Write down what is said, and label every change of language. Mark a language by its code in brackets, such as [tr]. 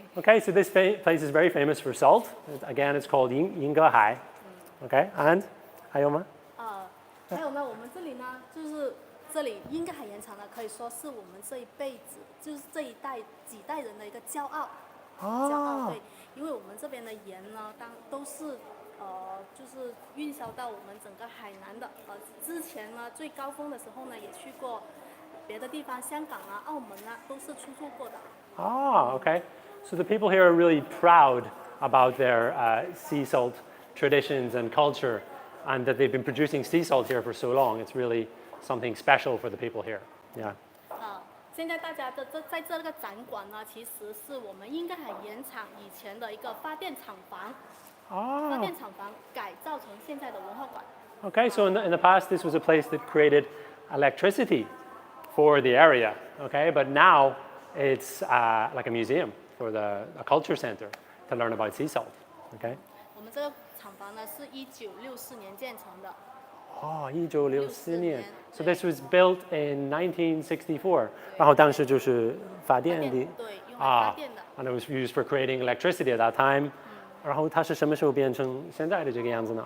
[en] Okay, so this place is very famous for salt. Again, it's called Yingehai. Okay, and [zh] 还有吗？还有呢，我们这里呢就是这里英格海盐场呢，可以说是我们这一辈子，就是这一代几代人的一个骄傲。骄傲，对，因为我们这边的盐呢，都是就是运销到我们整个海南的。之前呢最高峰的时候呢，也去过别的地方，香港啊、澳门啊，都是出入过的。 [en] Okay. So the people here are really proud about their sea salt traditions and culture, and that they've been producing sea salt here for so long. It's really something special for the people here. Yeah. [zh] 现在大家在这个展馆呢，其实是我们英格海盐场以前的一个发电厂房。发电厂房改造成现在的文化馆。 [en] Okay, so in the past, this was a place that created electricity for the area. Okay, but now it's like a museum for a culture center to learn about sea salt. Okay. [zh] 我们这个厂房呢是1964年建成的。 [en] 1964年。So this was built in 1964. [zh] 然后当时就是发电的。对，用来发电的。 [en] And it was used for creating electricity at that time. [zh] 然后它是什么时候变成现在的这个样子呢？